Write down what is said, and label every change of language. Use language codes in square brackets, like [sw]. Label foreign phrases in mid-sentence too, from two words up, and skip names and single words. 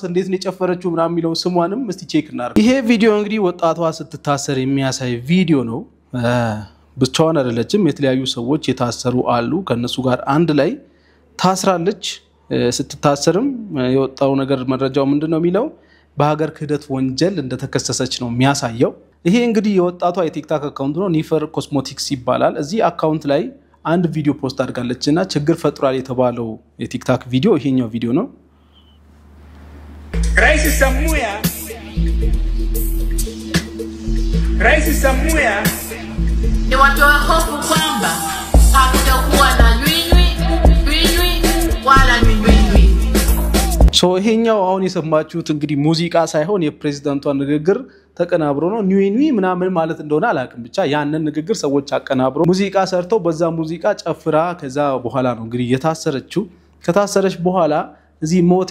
[am] እንዴት ነው የጨፈረችው ምናምን የሚለው ስሟንም እስቲ ቼክ እናድርግ። ይሄ ቪዲዮ እንግዲህ ወጣቷ ስትታሰር የሚያሳይ ቪዲዮ ነው። ብቻዋን አይደለችም፣ የተለያዩ ሰዎች የታሰሩ አሉ። ከነሱ ጋር አንድ ላይ ታስራለች። ስትታሰርም የወጣው ነገር መረጃው ምንድነው የሚለው በሀገር ክህደት ወንጀል እንደተከሰሰች ነው የሚያሳየው። ይሄ እንግዲህ የወጣቷ የቲክታክ አካውንት ነው፣ ኒፈር ኮስሞቲክስ ይባላል። እዚህ አካውንት ላይ አንድ ቪዲዮ ፖስት አድርጋለችና ችግር ፈጥሯል የተባለው የቲክታክ ቪዲዮ ይሄኛው ቪዲዮ ነው። [sw] Rais Samia ni watoa hofu kwamba hakutakuwa na nywinywi wala nywinywi. [am] ይሄኛው አሁን የሰማችሁት እንግዲህ ሙዚቃ ሳይሆን የፕሬዝዳንቷ ንግግር ተቀናብሮ ነው። ኒዊኒ ምናምን ማለት እንደሆነ አላውቅም፣ ብቻ ያንን ንግግር ሰዎች አቀናብሮ ሙዚቃ ሰርተው በዛ ሙዚቃ ጨፍራ ከዛ በኋላ ነው እንግዲህ የታሰረችው። ከታሰረች በኋላ እዚህ ሞት